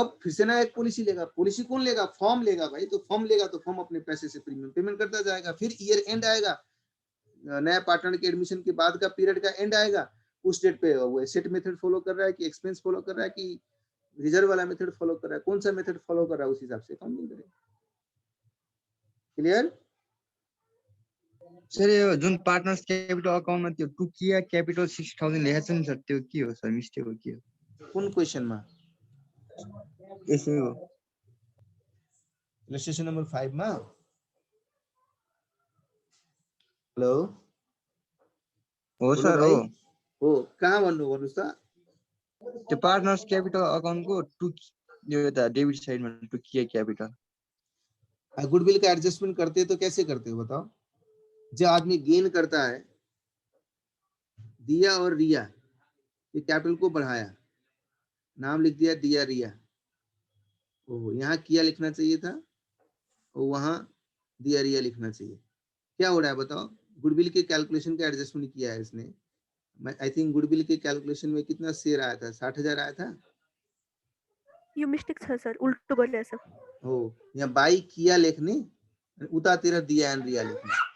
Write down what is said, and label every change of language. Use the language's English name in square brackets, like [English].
[Hindi] अब फिर से नया एक पॉलिसी लेगा। पॉलिसी कौन लेगा? फॉर्म लेगा भाई। तो फॉर्म लेगा तो फॉर्म अपने पैसे से प्रीमियम पेमेंट करता जाएगा। फिर ईयर एंड आएगा, नया पार्टनर के एडमिशन के बाद का पीरियड का एंड आएगा, उस डेट पे वो एसेट मेथड फॉलो कर रहा है कि एक्सपेंस फॉलो कर रहा है कि रिजर्व वाला मेथड फॉलो कर रहा है, कौन सा मेथड फॉलो कर रहा है, उस हिसाब से काउंटिंग करेगा। क्लियर? [Nepali] सर यो जुन पार्टनर्स क्यापिटल अकाउन्टमा त्यो टुकिया क्यापिटल 6000 लेखेको छ नि सर, त्यो के हो सर? मिस्टेक हो के हो? कुन क्वेशनमा? यसै हो इलस्ट्रेशन नंबर 5 मा। हेलो हो सर हो। हो कहाँ भन्नुहोस् त? त्यो पार्टनर्स क्यापिटल अकाउन्टको यो यता डेबिट साइडमा टुकिया क्यापिटल। [Hindi] गुडविल का एडजस्टमेंट करते हैं तो कैसे करते हो बताओ? जो आदमी गेन करता है, दिया और रिया, ये कैपिटल को बढ़ाया, नाम लिख दिया दिया रिया, ओ यहाँ किया लिखना चाहिए था, और वहां दिया रिया लिखना चाहिए। क्या हो रहा है बताओ? गुडविल के कैलकुलेशन का एडजस्टमेंट किया है इसने। आई थिंक गुडविल के कैलकुलेशन में कितना शेयर आया था? 60,000 आया था। [Nepali] यो मिस्टेक छ सर, उल्टो गरिरहेछ। हो यहाँ बाई किया लेख्ने, उतातिर दिया एन्ड रिया लेख्ने।